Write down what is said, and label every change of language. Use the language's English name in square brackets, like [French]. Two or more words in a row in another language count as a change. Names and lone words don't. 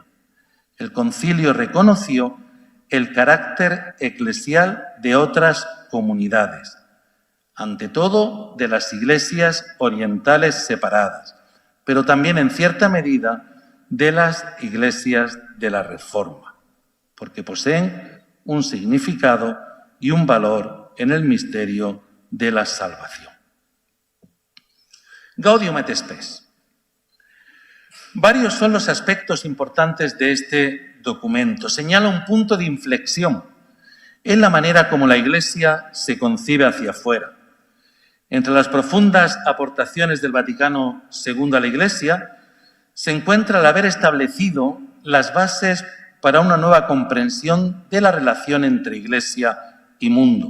[Spanish] El concilio reconoció el carácter eclesial de otras comunidades, ante todo de las iglesias orientales separadas, pero también en cierta medida de las iglesias de la Reforma, porque poseen un significado y un valor en el misterio de la salvación. Gaudium et Spes. Varios son los aspectos importantes de este documento. Señala un punto de inflexión en la manera como la Iglesia se concibe hacia afuera. Entre las profundas aportaciones del Vaticano II a la Iglesia se encuentra el haber establecido las bases para una nueva comprensión de la relación entre Iglesia y mundo.